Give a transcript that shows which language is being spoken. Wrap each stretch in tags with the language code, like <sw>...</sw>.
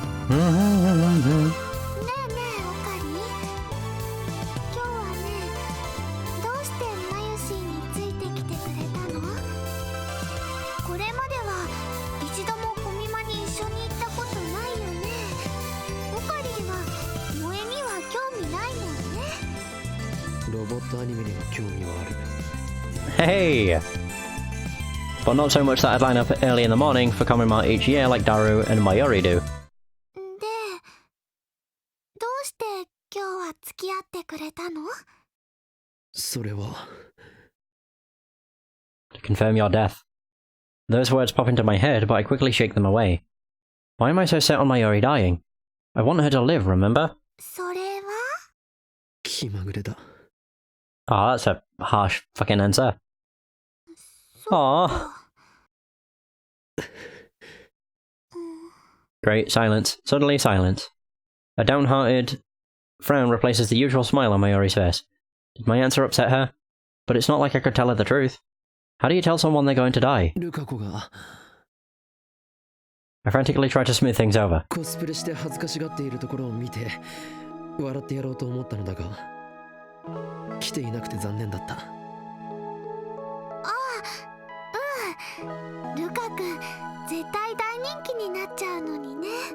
<ja>ねえねえオカリ、今日はね、どうしてマユシーについてきてくれたの？これまでは一度もコミマに一緒に行ったことないよね。オカリは萌えには興味ないもんね。ロボットアニメには興味はある。</ja> <en>Hey! But not so much that I'd line up early in the morning for Kamima each year like Daru and Maori do.</en> <ja>で、どうして今日は付き合ってくれたの？それは</ja> <en>To confirm your death. Those words pop into my head, but I quickly shake them away. Why am I so set on Maori dying? I want her to live, remember?</en> <ja>それは？気まぐれだ。</ja> <en>Oh, that's a harsh fucking answer. Aww. Great, silence. Suddenly silence. A downhearted frown replaces the usual smile on Mayori's face. Did my answer upset her? But it's not like I could tell her the truth. How do you tell someone they're going to die?</en> <ja>ルカ子が</ja> <en>I frantically try to smooth things over.</en> <ja>コスプレして恥ずかしがっているところを見て笑ってやろうと思ったのだが来ていなくて残念だった。ルカ君、絶対大人気になっちゃうのにね。</ja>